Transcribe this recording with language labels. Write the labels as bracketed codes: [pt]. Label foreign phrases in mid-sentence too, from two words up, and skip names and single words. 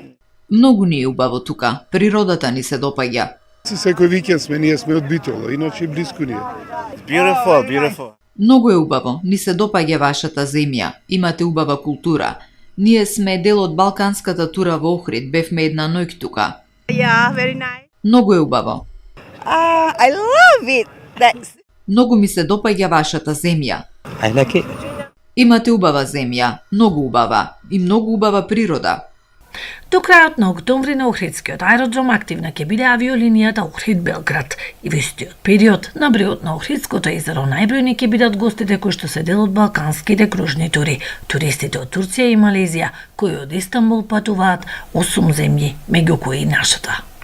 [mk] Многу ни е убаво тука. Природата ни се допаѓа. Секој викенд сме, ние сме од Битола, иначе близко ни е. [en] Beautiful. [mk] Многу е убаво, ни се допаѓа вашата земја, имате убава култура. Ние сме дел од балканската тура во Охрид, бевме една ноќ тука. [en] Yeah, very nice. [mk] Многу е убаво. [en] I love it. That's... [mk] Многу ми се допаѓа вашата земја. [en] I like it. [mk] Имате убава земја, многу убава и многу убава природа. До крајот на октомври на Охридскиот аеродром активна ќе биде авиолинијата Охрид-Белград и во истиот период на брегот на Охридското езеро најбројни ќе бидат гостите кои што се дел од балканските кружни тури, туристите од Турција и Малезија, кои од Истанбул патуваат 8 земји, меѓу кои и нашата.